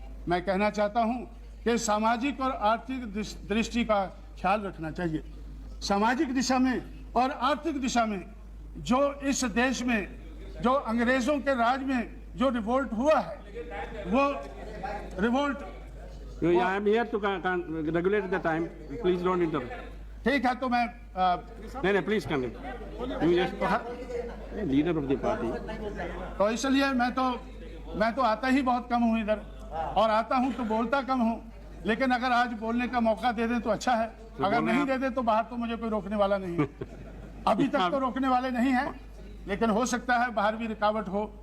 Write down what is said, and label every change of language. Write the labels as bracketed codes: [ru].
[hi] मैं कहना चाहता हूं कि सामाजिक और आर्थिक दृष्टि का ख्याल रखना चाहिए। सामाजिक दिशा में और आर्थिक दिशा में जो इस देश में जो अंग्रेजों के राज में जो रिवोल्ट हुआ है, वो revolt [en] I am here to regulate the time. Please don't interrupt. [hi] ठीक है, तो मैं नहीं, [en] please continue. You just leader of the party. [hi] तो इसलिए मैं तो आता ही बहुत कम हूँ इधर, और आता हूँ तो बोलता कम हूँ, लेकिन अगर आज बोलने का मौका दे दें तो अच्छा है, अगर नहीं दे दे तो बाहर तो मुझे कोई रोकने वाला नहीं है। अभी तक तो रोकने वाले नहीं है, लेकिन हो सकता है बाहर भी रुकावट हो।